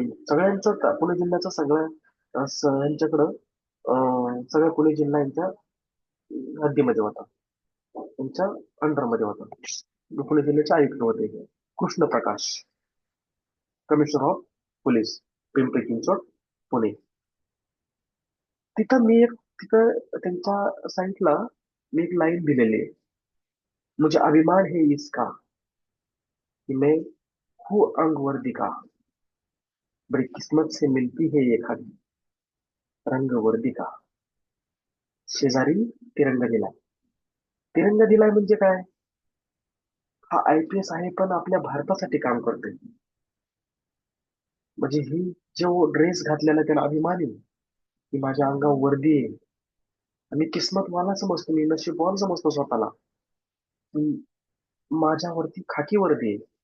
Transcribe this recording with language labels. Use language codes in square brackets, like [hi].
[mr] सगळ्यांचं पुणे जिल्ह्याचं यांच्याकडं सगळ्या पुणे जिल्हा यांच्या हद्दीमध्ये होता, त्यांच्या अंडरमध्ये होता. पुणे जिल्ह्याचे आयुक्त होते Krishna Prakash, commissioner of police, Pimpri Chinchwad, Pune. तिथं मी एक तिथं त्यांच्या साईटला मी एक लाईन दिलेली आहे. [hi] मुझे अभिमान है इसका कि मैं हूँ अंग वर्दी का, बड़ी किस्मत से मिलती है ये खादी, रंग वर्दी का. [mr] शेजारी तिरंगा दिलाय. तिरंगा दिलाय म्हणजे काय? हा IPS आहे पण आपल्या भारतासाठी काम करतोय. म्हणजे ही जो ड्रेस घातलेला त्याला अभिमान आहे, की माझ्या अंगावर वर्दी आहे. आणि किस्मतवाला समजतो, मी नशीबवान समजतो स्वतःला, की माझ्यावरती खाकी वर्दी आहे.